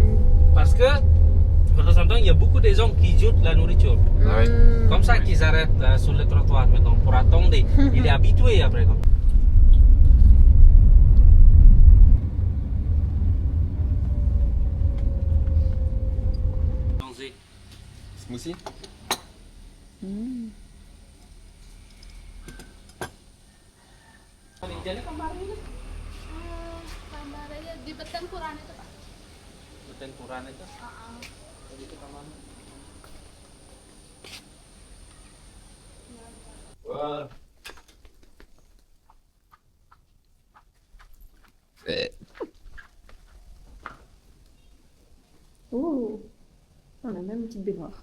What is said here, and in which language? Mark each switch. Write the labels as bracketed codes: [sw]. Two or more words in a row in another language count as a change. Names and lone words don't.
[fr] Parce que, de temps en temps, il y a beaucoup de gens qui jettent la nourriture. Ah oui. Comme ça qu'ils arrêtent sur le trottoir maintenant pour attendre. Il est habitué après. Comme. Smoothie? [id] Gambarannya di pertempuran itu Pak. Pertempuran itu? Wow. [fr] Oh, on a même une petite baignoire.